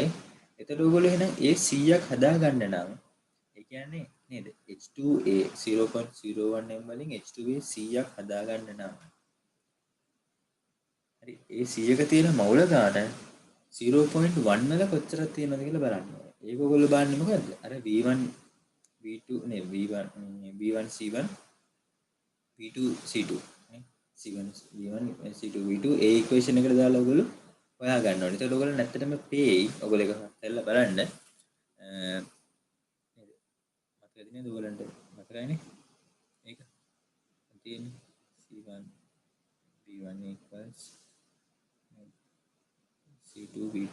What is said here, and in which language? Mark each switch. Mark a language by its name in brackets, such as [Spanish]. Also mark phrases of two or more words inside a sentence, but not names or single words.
[Sinhala] එතකොට ඔයගොල්ලෝ එහෙනම් ඒ 100ක් හදා ගන්න නම් ඒ කියන්නේ නේද H2A 0.01 m වලින් H2A 100ක් හදා ගන්න නම් හරි ඒ 100ක තියෙන මවුල ගාන 0.1 වල කොච්චරක් තියෙනවද කියලා බලන්න ඕනේ. ඒක ඔයගොල්ලෝ බලන්නේ මොකද්ද? අර V1 V2 නේ V1 V1 C1 V2 C2 නේ C1 V1 C2 V2 ඒ ඉක්වේෂන් එකට දාලා ඔයගොල්ලෝ හොයා ගන්න ඕනේ. ඒතකොට ඔයගොල්ලෝ නැත්තටම පේයි. ඔයගොල්ලෝ ඒක හදලා බලන්න. නේද? මතකද නේද ඔයගොල්ලන්ට? මතකයිනේ. ඒක තියෙන්නේ C1 V1 equals C2 V2.